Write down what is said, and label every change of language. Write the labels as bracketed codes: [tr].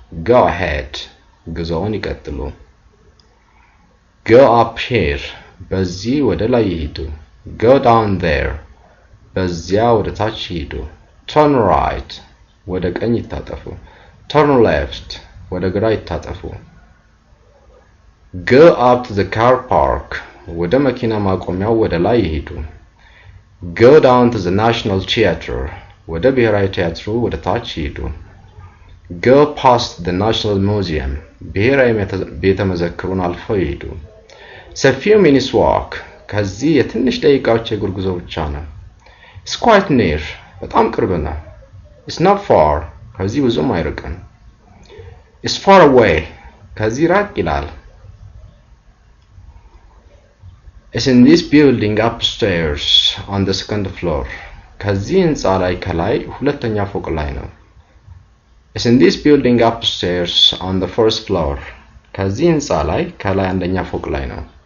[en] Go ahead [am] ጉዞውን ይቀጥሉ. [en] Go up here [am] በዚህ ወደ ላይ ይሄዱ. [en] Go down there [am] በዚያ ወደ ታች ይሄዱ. [en] Turn right [am] ወደ ቀኝ ይታጠፉ. [en] Turn left [am] ወደ ግራ ይታጠፉ. [en] Go up to the car park [am] ወደ መኪና ማቆሚያው ወደ ላይ ይሄዱ [en] Go down to the National Theatre [am] ወደ ብሔራዊ ቲያትሩ ወደ ታች ይሄዱ [en] Go past the National Museum [am] ብሔራዊ ቤተ መዘክሩን አልፈው ይሄዱ [en] It's a few minutes walk [am] ከዚህ የትንሽ ደቂቃዎች የእግር ጉዞ ብቻ ነው። [en] It's quite near [am] በጣም ቅርብ ነው። [en] It's not far [am] ከዚህ ብዙም አይርቅም። [en] It's far away [am] ከዚህ ራቅ ይላል። [en] It's in this building upstairs on the second floor [am] ከዚህ ህንጻ ላይ ከላይ ሁለተኛ ፎቅ ላይ ነው። [en] It's in this building upstairs on the first floor [am] ከዚህ ህንጻ ላይ ከላይ አንደኛ ፎቅ ላይ ነው።